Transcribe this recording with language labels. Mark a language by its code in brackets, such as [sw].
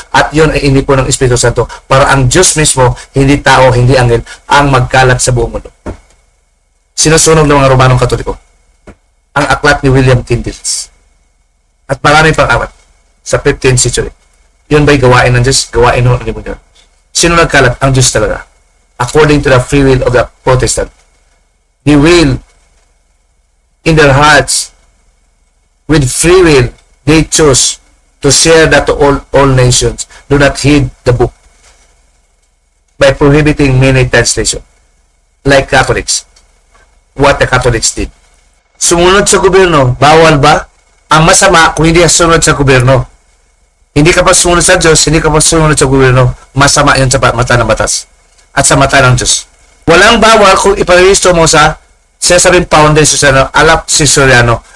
[tl] At yun ay inipon ng Espiritu Santo para ang Diyos mismo, hindi tao, hindi anghel, ang magkalat sa buong mundo. Sinusunog ng mga Romanong Katoliko ang aklat ni William Tyndale at marami pang aklat sa 15th century. Yun ba'y gawain ng Diyos? Gawain ng demonyo. Sino nagkalat? Ang Diyos talaga. [en] According to the free will of the Protestant. The will in their hearts, with free will, they choose to share that to all nations. Do not heed the book by prohibiting many translations, like Catholics. What the Catholics did. [tl] Sumunod sa gobyerno, bawal ba? Ang masama kung hindi ka sumunod sa gobyerno. Hindi ka pa sumunod sa Diyos, hindi ka pa sumunod sa gobyerno, masama yun sa mata ng batas at sa mata ng Diyos. Walang bawal kung iparehisto mo sa sasabing founder si Soriano.